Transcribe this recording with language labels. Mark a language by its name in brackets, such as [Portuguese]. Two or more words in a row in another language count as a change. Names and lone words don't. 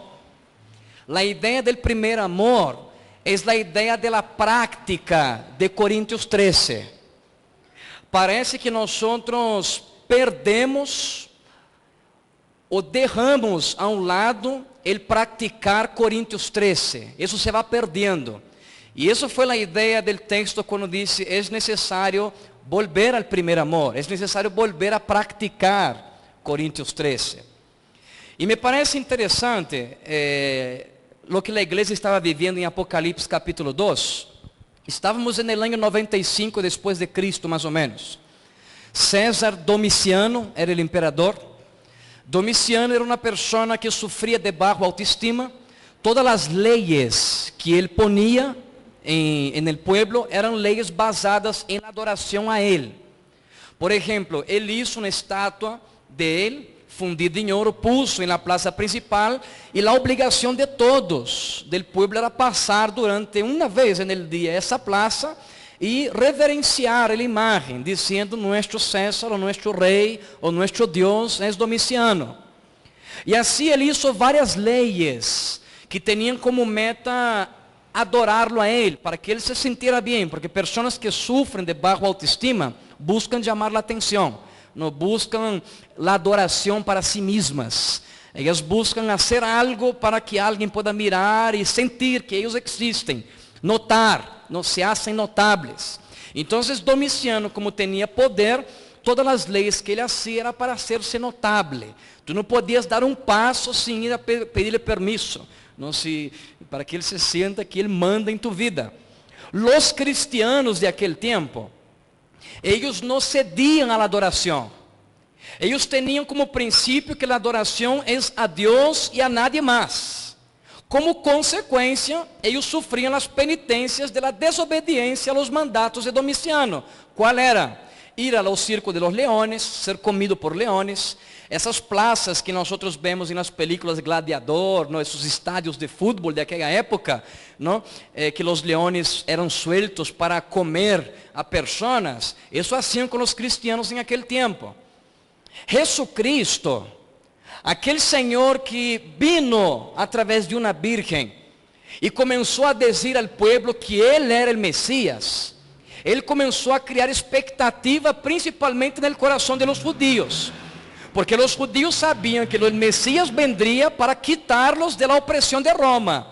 [Spanish] La idea del primer amor es la idea de la práctica de Corintios 13. Parece que nosotros perdemos o dejamos a um lado el practicar Corintios 13. [Portuguese] Isso se vai perdendo. E isso foi a ideia do texto quando disse: é necessário volver ao primeiro amor, é necessário [Spanish] volver a practicar [Portuguese] Corintios 13. E me parece interessante o que a igreja estava vivendo em Apocalipse capítulo 2. Estávamos no ano 95 depois de Cristo, mais ou menos. César Domiciano era o imperador. Domiciano era uma pessoa que sofria de baixo autoestima. Todas as leis que ele ponia [Spanish] en el pueblo [Portuguese] eram leis basadas em adoração a ele. Por exemplo, ele hizo uma estátua de ele, fundida em ouro, puso na plaza principal, e a obrigação de todos [Spanish] del pueblo [Portuguese] era passar durante uma vez [Spanish] en el dia [Portuguese] essa plaza e reverenciar a imagem, dizendo: nuestro César, o nuestro rei, o nuestro Deus é Domiciano. E assim ele hizo várias leis que tinham como meta adorá-lo a ele, para que ele se sintiera bem, porque pessoas que sofrem de baixa autoestima buscam chamar a atenção, não buscam a adoração para si mesmas. Elas buscam fazer algo para que alguém possa mirar e sentir que eles existem, notar, não se hacen notáveis. Então, Domiciano, como tinha poder, todas as leis que ele hacía era para hacerse notável. Tu não podias dar um passo sem ir a pedir-lhe permisso, não se, para que ele se sienta que ele manda em tu vida. [Spanish] Los cristianos de aquel tiempo, ellos no cedían a la adoración. Ellos tenían como principio que la adoración es a Dios y a nadie más. Como consecuencia, ellos sufrían las penitencias de la desobediencia a los mandatos de Domiciano. ¿Cuál era? [Portuguese] Ir ao circo [Spanish] de los leones, ser comido por leones, [Portuguese] essas plazas que nós vemos nas películas Gladiador, ¿no? Esses estádios de futebol daquela época, ¿no? Que os leones eram sueltos para comer a personas. Isso hacían com os cristianos em aquele tempo. Jesucristo, aquele Senhor que vino através de uma virgem e começou a dizer ao povo que Ele era o Messias, Ele começou a criar expectativa principalmente no coração dos judíos, porque os judíos sabiam que o Messias vendria para quitar-los da opressão de Roma.